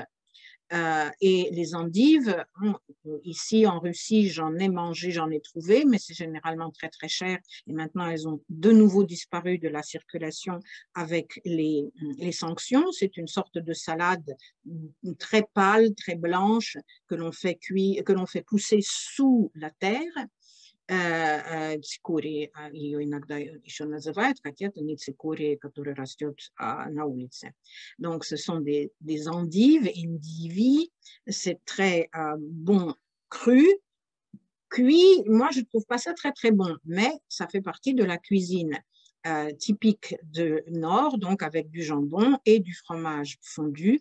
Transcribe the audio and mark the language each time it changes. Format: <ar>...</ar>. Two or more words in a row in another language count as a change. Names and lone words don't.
<fr>Et les endives, ici en Russie, j'en ai mangé, j'en ai trouvé, mais c'est généralement très très cher. Et maintenant, elles ont de nouveau disparu de la circulation avec les sanctions. C'est une sorte de salade très pâle, très blanche, que l'on fait cuire, que l'on fait pousser sous la terre.</fr> <ru>Цикорий ее иногда еще называют, хотя это не цикорий, который растет на улице.</ru> <fr>Donc, ce sont des endives, endivi, c'est très bon cru. Cuit, moi, je ne trouve pas ça très, très bon, mais ça fait partie de la cuisine typique du Nord, donc avec du jambon et du fromage fondu.</fr>